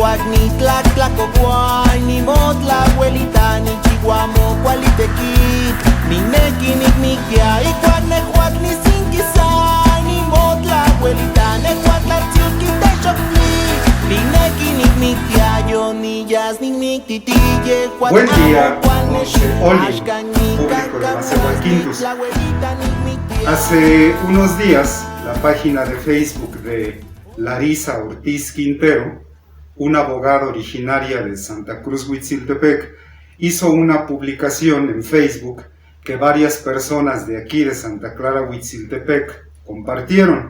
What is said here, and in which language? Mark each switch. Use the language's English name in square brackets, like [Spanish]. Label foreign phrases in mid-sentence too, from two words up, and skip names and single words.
[Nahuatl languages] ni tlactlacocuay, ni motla abuelita, ni chihuamo, cualitequi, ni nequi, ni miquia, y cuanejuat, ni sinquisay, ni motla abuelita, nejuatla tziuki, te chocli, ni nequi, ni miquia, yo ni yas, ni mictitille, [Spanish] Buen día, noche, Oli, público de Macehualquintus. Hace unos días, la página de Facebook de Larisa Ortiz Quintero, una abogada originaria de Santa Cruz Huitziltepec, hizo una publicación en Facebook que varias personas de aquí de Santa Clara Huitziltepec compartieron.